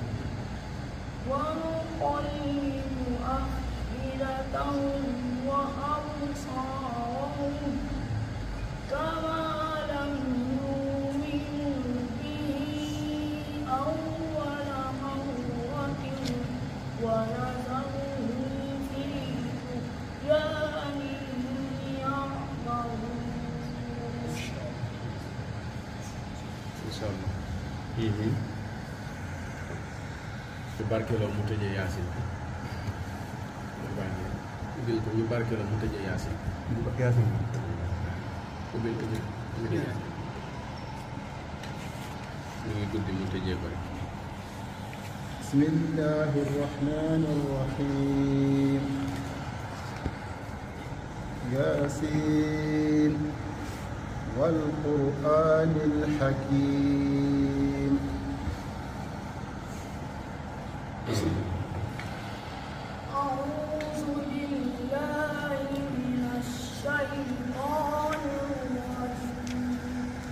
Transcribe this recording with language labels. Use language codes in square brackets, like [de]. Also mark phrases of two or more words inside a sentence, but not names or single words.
[ar] ونقلب أفئدتهم وأبصارهم كما لم يؤمنوا به أول مرة ونذرهم في طغيانهم يعمهون. إن شاء الله. [wo] ci barkeeloo mu tëjee yaasin ubbil ko ñu barkeeloo mu tëjee yaasin ubbil ko ñu ngi guddi mu tëjee ko rek. [ar] بسم الله الرحمن الرحيم يس والقرآن الحكيم أعوذ بالله من الشيطان الرجيم